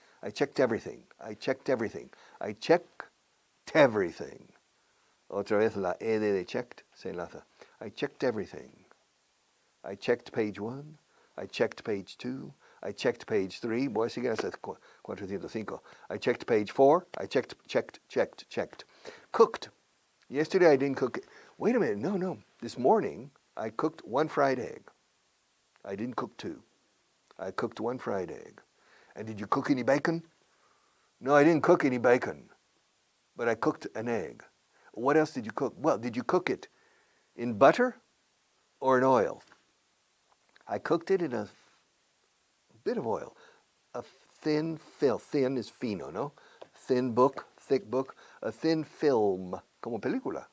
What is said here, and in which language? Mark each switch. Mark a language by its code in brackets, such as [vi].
[en] I checked everything. I checked everything. I checked everything. [es] Otra vez la ed de checked se enlaza. [en] I checked everything. I checked page 1. I checked page 2. I checked page 3. [es] Voy a seguir hasta 405. [en] I checked page 4. I checked. Cooked. Yesterday I didn't cook. Wait a minute. No. This morning I cooked 1 fried egg. I didn't cook 2. I cooked 1 fried egg. And did you cook any bacon? No, I didn't cook any bacon. But I cooked an egg. What else did you cook? Well, did you cook it in butter or in oil? I cooked it in a bit of oil. A thin film. Thin is fino, ¿no? Thin book, thick book. A thin film, [es] como película.